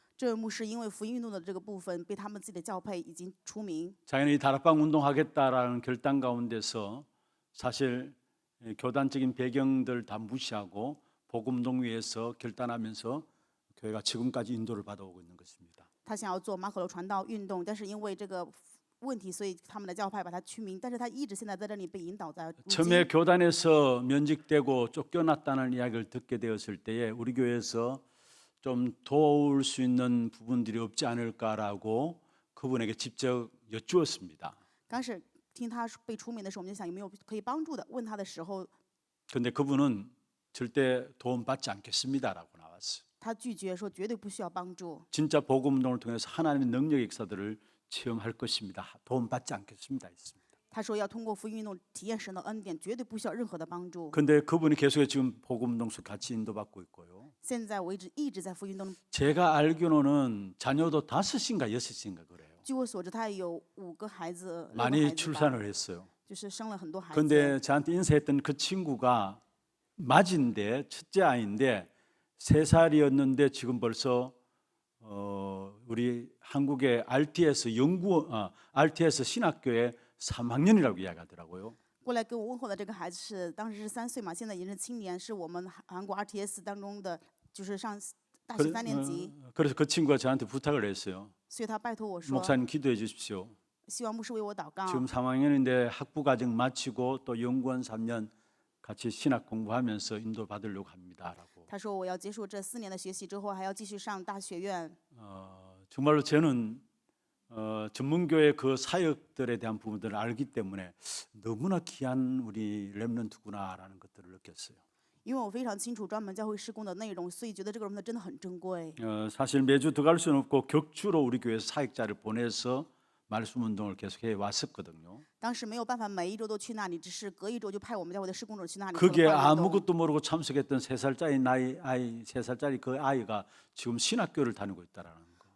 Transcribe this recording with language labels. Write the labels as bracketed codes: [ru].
[zh] 这位牧师因为福音运动的这个部分，被他们自己的教派已经除名。 [ko] 자기는 이 다락방 운동하겠다라는 결단 가운데서 사실 교단적인 배경들 다 무시하고 복음운동 위해서 결단하면서 교회가 지금까지 인도를 받아오고 있는 것입니다. [zh] 他想要做马可楼传道运动，但是因为这个问题，所以他们的教派把他驱名。但是他一直现在在这里被引导在如 [ko] 처음에 [zh] 今。 [ko] 교단에서 면직되고 쫓겨났다는 이야기를 듣게 되었을 때에 우리 교회에서 좀 도울 수 있는 부분들이 없지 않을까라고 그분에게 직접 여쭈었습니다. [zh] 刚开始听他被除名的时候，我们就想有没有可以帮助的。问他的时候， [ko] 그런데 그분은 절대 도움받지 않겠습니다라고 나왔어요. [zh] 他拒绝说绝对不需要帮助。 [ko] 진짜 복음 운동을 통해서 하나님의 능력의 역사들을 체험할 것입니다. 도움받지 않겠습니다. 했습니다. [zh] 他说要通过福音运动体验神的恩典，绝对不需要任何的帮助。 [ko] 근데 그분이 계속해서 지금 복음 운동 속 같이 인도받고 있고요. [zh] 现在为止一直在福音运动。 [ko] 제가 알기로는 자녀도 5인가 6인가 그래요. [zh] 据我所知，他有5个孩子，6个孩 [ko] 많이 [zh] 子吧 [ko] 출산을 했어요. [zh] 就是生了很多孩子。 [ko] 근데 저한테 인사했던 그 친구가 맞인데 첫째 아이인데 3살이었는데 지금 벌써 우리 한국의 RTS 신학교의 3학년이라고 이야기하더라고요. [zh] 过来跟我问候的这个孩子是当时是3岁嘛，现在已经是青年，是我们韩国 RTS 当中的，就是上大学3年级。 [ko] 그래서 그 친구가 저한테 부탁을 했어요. [zh] 所以他拜托我说， [ko] 목사님 기도해 주십시오. [zh] 希望牧师为我祷告。 [ko] 지금 3학년인데 학부 과정 마치고 또 연구원 3년 같이 신학 공부하면서 인도 받으려고 합니다라고. [zh] 他说我要结束这4年的学习之后，还要继续上大学院。 [ko] 정말로 저는 전문교회 그 사역들에 대한 부분들을 알기 때문에 너무나 귀한 우리 렘넌트구나라는 것들을 느꼈어요. [zh] 因为我非常清楚专门教会施工的内容，所以觉得这个人真的很珍贵。 [ko] 사실 매주 들어갈 수는 없고 격주로 우리 교회 사역자를 보내서 말씀 운동을 계속해 왔었거든요. [zh] 当时没有办法每一周都去那里，只是隔一周就派我们教会的施工者去那里。 [ko] 거기에 [zh] 做了活动 [ko] 아무것도 모르고 참석했던 3살짜리 그 아이가 지금 신학교를 다니고 있다라는 거.